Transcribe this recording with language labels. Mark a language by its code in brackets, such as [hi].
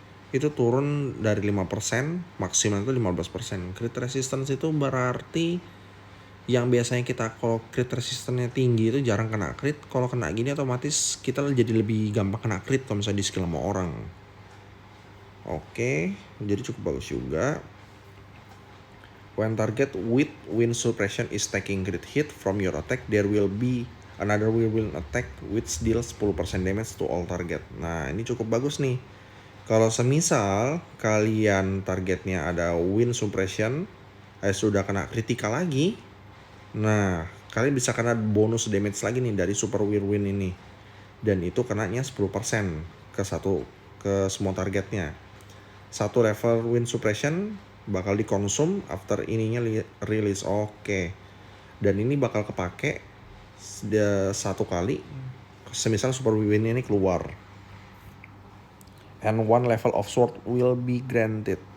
[id] Itu turun dari 5%, maksimal itu 15%. Crit resistance itu berarti yang biasanya kita kalau crit resistance-nya tinggi itu jarang kena crit. Kalau kena gini otomatis kita jadi lebih gampang kena crit kalau misalnya di skill sama orang. Oke, jadi cukup bagus juga. [en] When target with wind suppression is taking crit hit from your attack, there will be another wind attack which deals 10% damage to all target. [id] Nah, ini cukup bagus nih. Kalau semisal kalian targetnya ada wind suppression, sudah kena kritikal lagi, nah kalian bisa kena bonus damage lagi nih dari super whirlwind ini. Dan itu kenanya 10% ke semua targetnya. Satu level wind suppression bakal dikonsum after ininya release. Oke. Dan ini bakal kepake satu kali semisal super whirlwind ini keluar. [en] And one level of sword will be granted.